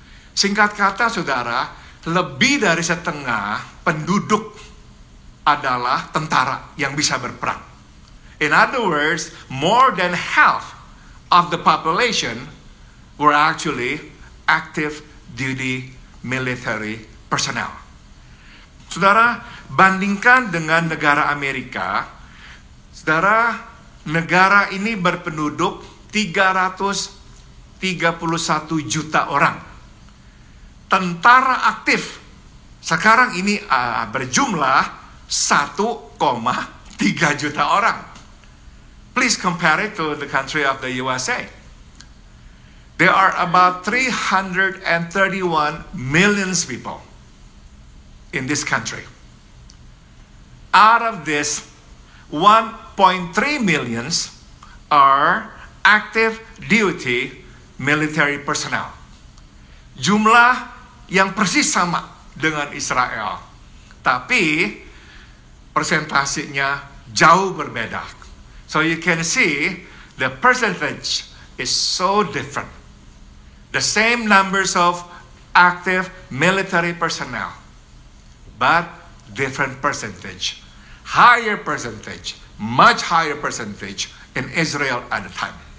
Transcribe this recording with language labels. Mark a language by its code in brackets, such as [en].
[id] Singkat kata saudara, lebih dari setengah penduduk adalah tentara yang bisa berperang. [en] In other words, more than half of the population were actually active duty military personnel. [id] Saudara, bandingkan dengan negara Amerika, saudara, negara ini berpenduduk 331 juta orang. Tentara aktif sekarang ini berjumlah 1,3 juta orang. [en] Please compare it to the country of the USA. There are about 331 million people in this country. Out of this, 1.3 million are active duty military personnel. [id] Jumlah yang persis sama dengan Israel, tapi persentasenya jauh berbeda. [en] So you can see the percentage is so different. The same numbers of active military personnel, but different percentage. Higher percentage, much higher percentage in Israel at the time.